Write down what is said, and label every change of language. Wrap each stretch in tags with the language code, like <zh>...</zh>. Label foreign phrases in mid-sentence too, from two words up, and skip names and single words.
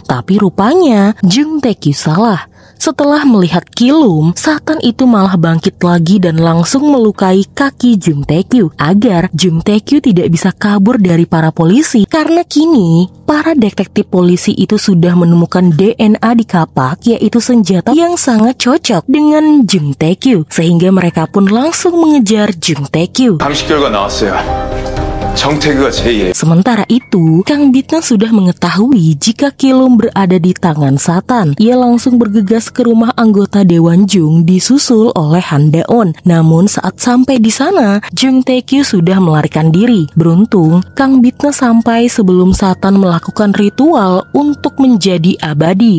<id>Tapi rupanya Jung Tae-kyu salah. Setelah melihat Ki-lum, Satan itu malah bangkit lagi dan langsung melukai kaki Jung Tae-kyu agar Jung Tae-kyu tidak bisa kabur dari para polisi, karena kini para detektif polisi itu sudah menemukan DNA di kapak, yaitu senjata yang sangat cocok dengan Jung Tae-kyu, sehingga mereka pun langsung mengejar Jung Tae-kyu.</id> <ko>감식 결과 나왔어요. 정태규가 제2의.</ko> <id>Sementara itu, Kang Bitna sudah mengetahui jika Ki-lum berada di tangan Satan. Ia langsung bergegas ke rumah anggota Dewan Jung disusul oleh Han Da-on. Namun saat sampai di sana, Jung Tae-kyu sudah melarikan diri. Beruntung, Kang Bitna sampai sebelum Satan melakukan ritual untuk menjadi abadi.</id>